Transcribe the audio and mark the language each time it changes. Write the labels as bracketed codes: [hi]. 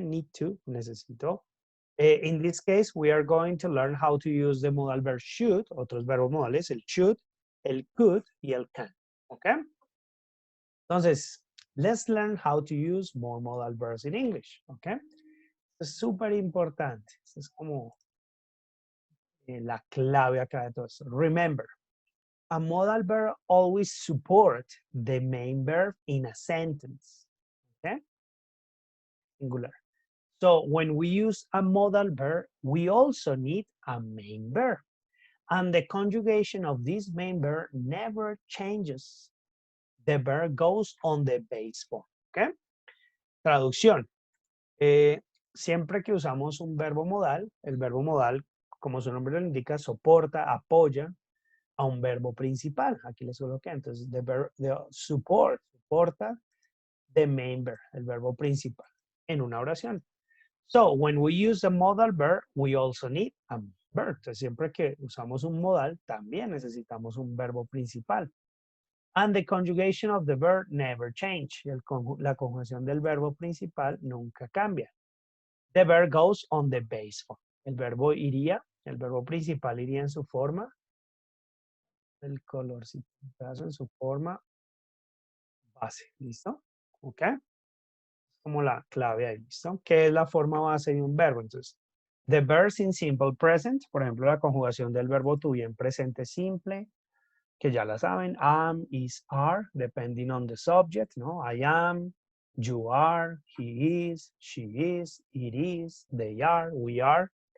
[en] Need to, necesito. In this case, we are going to learn how to use the modal verb should, [es] otros verbos modales, el should, el could y el can, [en] okay? Entonces, let's learn how to use more modal verbs in English, okay? [es] Es súper importante, es como la clave acá de todo esto. [en] Remember, a modal verb always support the main verb in a sentence, okay? Singular. So when we use a modal verb, we also need a main verb. And the conjugation of this main verb never changes. The verb goes on the base form, okay? [es] Traducción. Siempre que usamos un verbo modal, el verbo modal, como su nombre lo indica, soporta, apoya a un verbo principal. Aquí les coloqué. Entonces, [en] the support, [es] soporta [en] the main verb, [es] el verbo principal, en una oración. [en] So, when we use a modal verb, we also need a verb. [es] Entonces, siempre que usamos un modal, también necesitamos un verbo principal. [en] And the conjugation of the verb never change. [es] La conjugación del verbo principal nunca cambia. [en] The verb goes on the base form. [es] El verbo principal iría en su forma, el colorcito, en su forma base, ¿listo? ¿Ok? Como la clave ahí, ¿listo? ¿Qué es la forma base de un verbo? Entonces, [en] the verbs in simple present, [es] por ejemplo, la conjugación del verbo to be en presente simple, que ya la saben, [en] am, is, are, depending on the subject, [es] ¿no? [en] I am, you are, he is, she is, it is, they are, we are.